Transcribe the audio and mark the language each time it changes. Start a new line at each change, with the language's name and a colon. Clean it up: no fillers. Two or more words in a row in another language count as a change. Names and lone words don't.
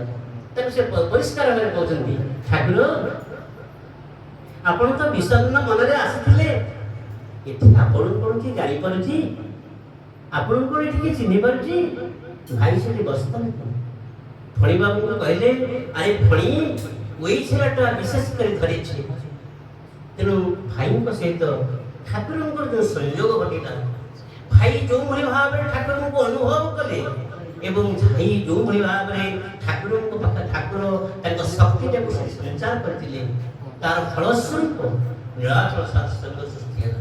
Odia: ତାକୁ ସେ ପରିଷ୍କାର ଭାବରେ କହୁଛନ୍ତି, ଠାକୁର ଆପଣ ତ ବିଷଣ୍ଣ ମନରେ ଆସିଥିଲେ, ଏଠି ଆପଣଙ୍କୁ କ'ଣ କିଏ ଜାଣିପାରୁଛି? ଆପଣଙ୍କୁ ଏଠି କିଏ ଚିହ୍ନି ପାରୁଛି? ଭାଇ ସେଠି ବସିଥାନ୍ତି। ଫଣି ବାବୁଙ୍କୁ କହିଲେ, ଆରେ ଫଣି
Bangla: ওই ছেলেটা বিশেষ করে ধরেছে।
Odia: তেণু ভাইଙ୍କ ସହିତ ଠାକୁରଙ୍କର ଯେଉଁ ସଂଯୋଗ ଘଟିଲା, ଭାଇ ଯେଉଁଭଳି ଭାବରେ ଠାକୁରଙ୍କୁ ଅନୁଭବ କଲେ ଏବଂ ଭାଇ ଯେଉଁଭଳି ଭାବରେ ଠାକୁରଙ୍କ ପାଖରେ ଠାକୁର ତାଙ୍କ ଶକ୍ତିଟାକୁ ସଞ୍ଚାର କରିଥିଲେ, ତାର ଫଳସ୍ୱରୂପ ନୀଳାଚଳ ସତ୍ସଙ୍ଗ ସୃଷ୍ଟି ହେଲା।